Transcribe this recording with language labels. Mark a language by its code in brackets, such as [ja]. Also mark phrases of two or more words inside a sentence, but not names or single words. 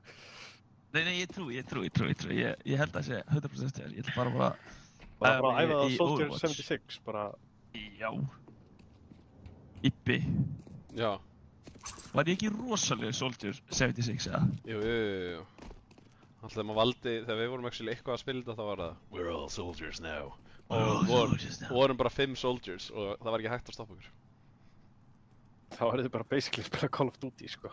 [is] Nei, ég trúi. Ég held að það sé 100% þér. Ég ætla bara Bara að æfa það á í Soldier Overwatch. 76, bara... Já. Ibbi. Já. Var ég ekki rosalega Soldier 76, eða? Jú. Alltaf þegar maður valdi, þegar við vorum actually eitthvað að spila þetta, þá var það [en] We're all soldiers now. [is] Og vorum bara 5 soldiers og það var ekki hægt að stoppa okkur. Þá er þið bara basically að spila Call of Duty, sko.